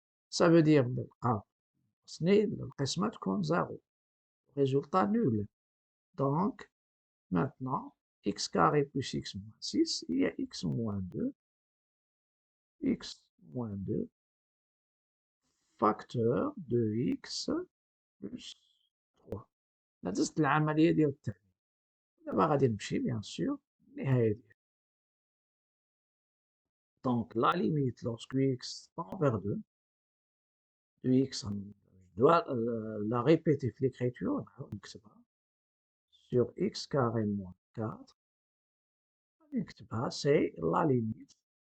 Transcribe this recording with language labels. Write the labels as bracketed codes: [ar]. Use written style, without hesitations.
[fr] Ça veut dire [ar] القسمة تكون [fr] 0. Résultat nul. Donc, maintenant, x carré plus x moins 6, il y a x moins 2. X moins 2 facteur de x plus 3. [ar] نزلت العملية ديال التعويض. دابا غادي نمشي [fr] bien sûr [ar] النهاية ديالها. [fr] Donc, la limite lorsque x tend vers 2, de x, je dois la répéter l'écriture, sur x carré moins 4, c'est la limite.